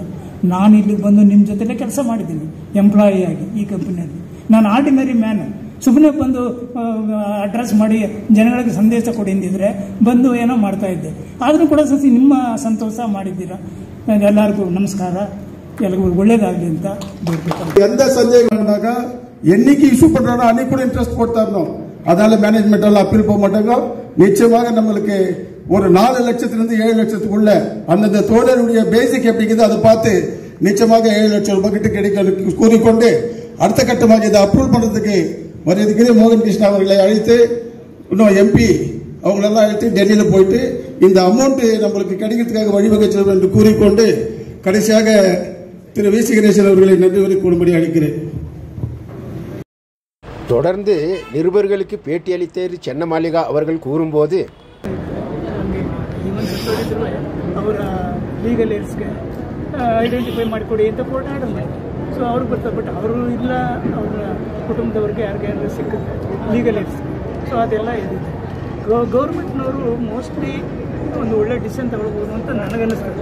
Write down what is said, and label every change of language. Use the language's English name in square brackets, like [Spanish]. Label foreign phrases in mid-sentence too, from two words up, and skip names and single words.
[Kannada] ನಾನು ಇಲ್ಲಿಗೆ ಬಂದು ನಿಮ್ಮ ಜೊತೆಲೇ ಕೆಲಸ ಮಾಡಿದ್ದೀನಿ ಎಂಪ್ಲಾಯಿ ಆಗಿ ಈ ಕಂಪನಿಯಲ್ಲಿ. ನಾನು [English] ordinary man. [Kannada] ಸುಮ್ಮನೆ ಬಂದು ಅಡ್ರೆಸ್ ಮಾಡಿ ಜನಗಳಿಗೆ ಸಂದೇಶ ಕೊಡಿ ಅಂದಿದ್ರೆ ಬಂದು ಏನೋ ಮಾಡ್ತಾ ಇದ್ದೆ. ಆದರೂ ಕೂಡ ಸಸಿ ನಿಮ್ಮ ಸಂತೋಷ ಮಾಡಿದ್ದೀರಾ. ಎಲ್ಲರಿಗೂ ನಮಸ್ಕಾರ, ಎಲ್ಲರಿಗೂ ಒಳ್ಳೇದಾಗಲಿ ಅಂತ ಬೇಡ್ಬೇಕು. [Tamil] எந்த சந்தேகம் இருந்தாக்க என்னைக்கு இஷ்யூ பண்றோம் அன்னைக்கு கூட இன்ட்ரெஸ்ட் போட்டாரணும். அதனால மேனேஜ்மெண்ட் எல்லாம் அப்பீல் போக மாட்டாங்க. நிச்சயமாக நம்மளுக்கு ஒரு 4 லட்சத்திலிருந்து 7 லட்சத்துக்குள்ள அந்தந்த தோழருடைய பேசிக் எப்படிங்குது அதை பார்த்து நிச்சயமாக 7 லட்சம் ரூபாய் கிட்ட கிடைக்க கூறிக்கொண்டு அடுத்த கட்டமாக இதை அப்ரூவ் பண்றதுக்கு மரியாதைக்குரிய மோகன் கிருஷ்ணா அவர்களை அழைத்து, இன்னும் MP அவங்களெல்லாம் அழைத்து டெல்லியில் போயிட்டு இந்த அமௌண்ட் நம்மளுக்கு கிடைக்கிறதுக்காக வழிவகை செய்வோம் என்று கூறிக்கொண்டு கடைசியாக திரு VC கணேசன் அவர்களை நன்றி வரை கூறும்படி அழைக்கிறேன். தொடர்ந்து நிருபர்களுக்கு பேட்டியளித்த சென்னமாலிகா அவர்கள் கூறும்போது, [Kannada] ಅವರ [English] legal aidsಗೆ [Kannada] ಐಡೆಂಟಿಫೈ ಮಾಡಿಕೊಡಿ ಅಂತ [English] court order [Kannada] ಮಾಡಿ. ಸೊ ಅವ್ರಿಗೆ ಬರ್ತಾರೆ, ಬಟ್ ಅವರು ಇಲ್ಲ, ಅವರ ಕುಟುಂಬದವ್ರಿಗೆ ಯಾರಿಗಾದ್ರೂ ಸಿಕ್ಕುತ್ತೆ [English] legal aids. [Kannada] ಸೊ ಅದೆಲ್ಲ ಇದಿದೆ. ಗೌರ್ಮೆಂಟ್ನವರು ಮೋಸ್ಟ್ಲಿ ಒಂದು ಒಳ್ಳೆ ಡಿಸಿಷನ್ ತಗೊಳ್ಬೋದು ಅಂತ ನನಗನ್ನಿಸ್ತದೆ.